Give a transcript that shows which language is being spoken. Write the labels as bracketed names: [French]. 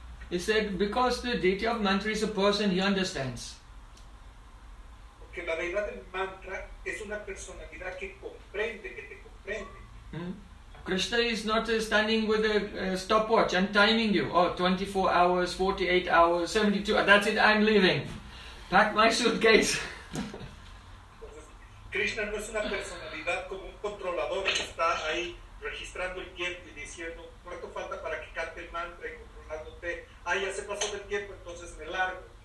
[English] He said, because the deity of mantra is a person, he understands. [Spanish] Porque la deidad del mantra es una personalidad que comprende, que te comprende. Mm-hmm. [English] Krishna is not standing with a stopwatch and timing you. Oh, 24 hours, 48 hours, 72 hours, that's it, I'm leaving. Pack my suitcase. [Spanish] Krishna no es una personalidad como un controlador que está ahí registrando el tiempo y diciendo, ¿cuánto falta para que cante el mantra y controlándote? Ah, ya se pasó del tiempo, entonces me largo.